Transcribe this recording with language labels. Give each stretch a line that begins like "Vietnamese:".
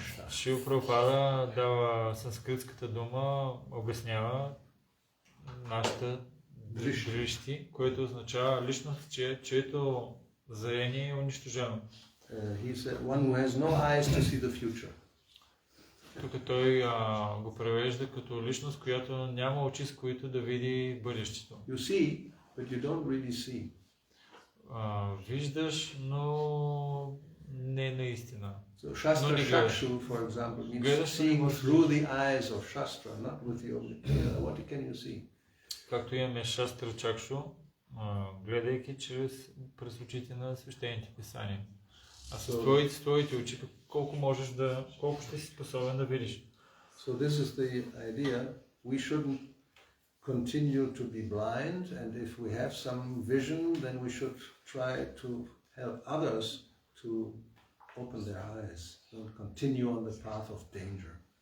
Bulgarian: Шрила Прабхупада дава санскритската дума, обяснява нашата дрищи, което означава личност, чието зрение е унищожено.
English: He said, one who has no eyes to see the future.
Bulgarian: Тук той го превежда като личност, която няма очи, с които да види бъдещето.
English: You see, but you don't really see.
Bulgarian: Виждаш, но не наистина.
English: So Shastra Shakshu, for example, means seeing through the eyes of Shastra, not with your what can you see?
Bulgarian: Както имаме Шастра Чакшу, гледайки през очите на свещените писания. А с твоите очи, колко ще си способен да видиш?
English: So this is the idea. We shouldn't continue to be blind, and if we have some vision, then we should try to help others to open their eyes, don't continue on the path of danger.